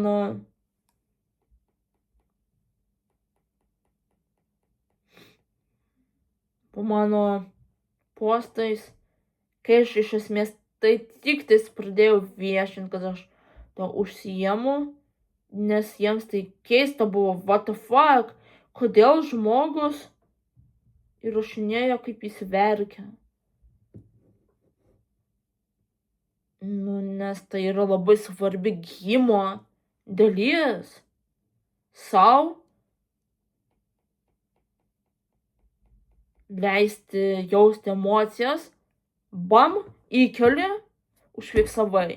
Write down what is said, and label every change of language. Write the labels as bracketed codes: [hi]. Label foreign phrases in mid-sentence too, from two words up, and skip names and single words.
[lt] mano postais, kai aš iš esmės tai tik tais pradėjau viešinti, kad aš to užsiimu, nes jiems tai keista buvo, [en] what the fuck, [lt] kodėl žmogus įrašinėjo, kaip jis verkia. Nes tai yra labai svarbi gymo dalis sau leisti jausti emocijas, bam, įkeli, užfiksavai.